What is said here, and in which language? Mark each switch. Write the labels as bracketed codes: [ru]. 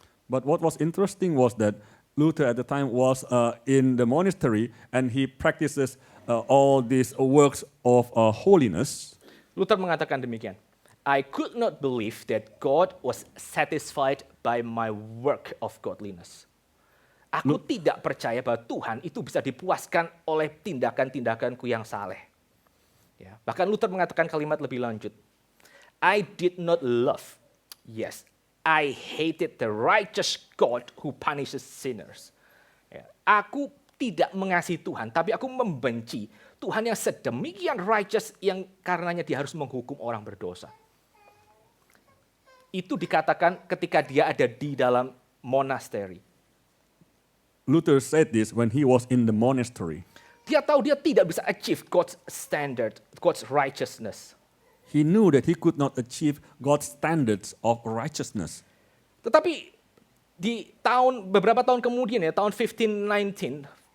[en] But what was interesting was that Luther at the time was in the monastery and he practices all these works of holiness. [id] Luther mengatakan demikian, [en] I could not believe that God was satisfied by my work of godliness. [id] Aku tidak percaya bahwa Tuhan itu bisa dipuaskan oleh tindakan-tindakanku yang saleh. Ya, bahkan Luther mengatakan kalimat lebih lanjut. [en] I did not love, yes, I hated the righteous God who punishes sinners. [id] Ya, aku tidak mengasihi Tuhan, tapi aku membenci Tuhan yang sedemikian righteous yang karenanya dia harus menghukum orang berdosa. Itu dikatakan ketika dia ada di dalam monastery. [en] Luther said this when he was in the monastery. [id] Dia tahu dia tidak bisa [en] achieve God's standard, God's righteousness. He knew that he could not achieve God's standards of righteousness. [id] Tetapi di beberapa tahun kemudian ya, tahun 1519,